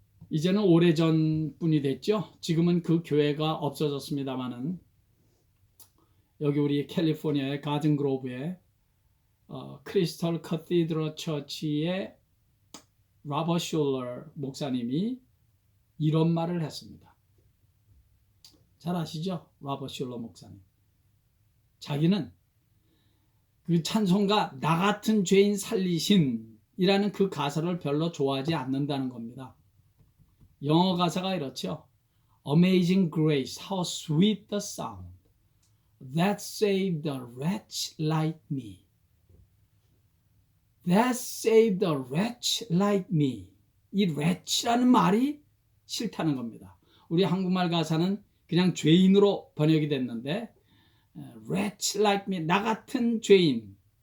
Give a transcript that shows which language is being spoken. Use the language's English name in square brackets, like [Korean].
[Korean] 이제는 오래전 분이 됐죠. 지금은 그 교회가 없어졌습니다만은 여기 우리 캘리포니아의 가든 그로브의 크리스털 커티드럴 처치의 로버트 슐러 목사님이 이런 말을 했습니다. 잘 아시죠? 로버트 슐러 목사님. 자기는 그 찬송가 나 같은 죄인 살리신 이라는 그 가사를 별로 좋아하지 않는다는 겁니다. 영어 가사가 이렇죠. [English] Amazing grace, how sweet the sound that saved a wretch like me. That saved a wretch like me. [Korean] 이 wretch라는 말이 싫다는 겁니다. 우리 한국말 가사는 그냥 죄인으로 번역이 됐는데, [English] wretch like me, [Korean] 나 같은 죄인.